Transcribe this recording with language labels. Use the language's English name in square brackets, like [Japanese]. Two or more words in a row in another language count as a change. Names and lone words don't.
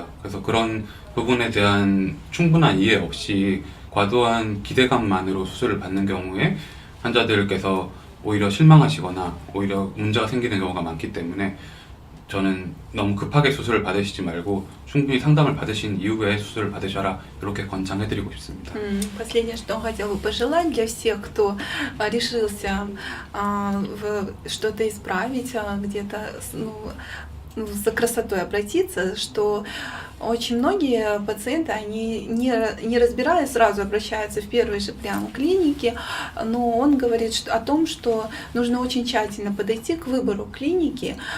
[Korean] 그래서 그런 부분에 대한 충분한 이해 없이 과도한 기대감만으로 수술을 받는 경우에 환자들께서 오히려 실망하시거나 오히려 문제가 생기는 경우가 많기 때문에 저는 너무 급하게 수술을 받으시지 말고 충분히 상담을 받으신 이후에 수술을 받으셔라, 이렇게 권장해드리고 싶습니다. [Russian] Последнее, что хотела бы пожелать для всех, кто решился что-то исправить, где-то за красотой обратиться, что очень многие пациенты, они не разбираясь, сразу обращаются в первой же прямо клинике, но он говорит о том, что нужно очень тщательно подойти к выбору клиники,